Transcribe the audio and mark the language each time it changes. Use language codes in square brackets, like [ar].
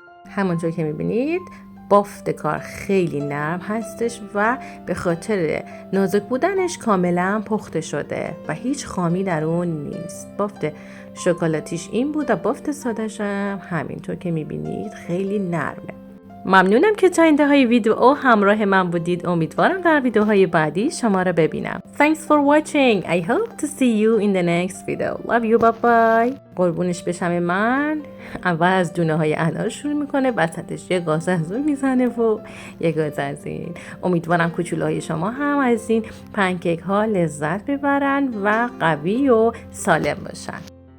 [fa] همونطور که میبینید بافت کار خیلی نرم هستش و به خاطر نازک بودنش کاملا پخته شده و هیچ خامی در اون نیست. بافت شکلاتیش این بود و بافت ساده‌ش هم همینطور که میبینید خیلی نرمه. ممنونم که تا انتهای ویدیو همراه من بودید. امیدوارم در ویدیوهای بعدی شما را ببینم. [en] Thanks for watching. I hope to see you in the next video. Love you. Bye bye. [fa] قربونش بشم من. اول از دونه های انار شروع میکنه، وسطش یه گاز از اون میزنه و یه گاز از این. امیدوارم کوچولوهای شما هم از این پنکیک ها لذت ببرن و قوی و سالم باشن.